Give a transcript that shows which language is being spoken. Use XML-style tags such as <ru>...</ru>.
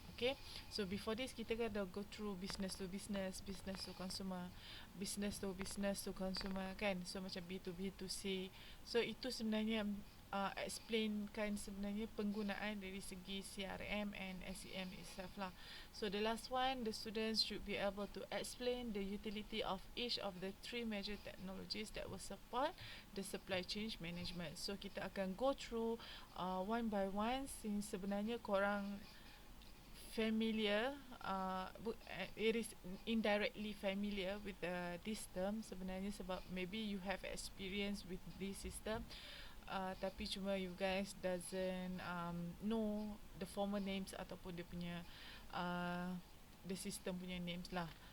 <en>Okay, so before this</en> <ms>kita kan dah</ms> <en>go through business to business, business to consumer, business to consumer kan.</en> <ms>So macam B to B to C. So itu sebenarnya explain kan sebenarnya penggunaan dari segi CRM</ms> <en>and SEM itself</en> <ms>lah.</ms> <en>So the last one, the students should be able to explain the utility of each of the three major technologies that will support the supply chain management. So kita akan go through one by one,</en> <ms>since sebenarnya korang familiar,</ms> <en>it is indirectly familiar with this term sebenarnya, sebab maybe you have experience with this system,</en> <ms>tapi cuma</ms> <en>you guys doesn't know the former names ataupun dia punya the system punya names lah.</en>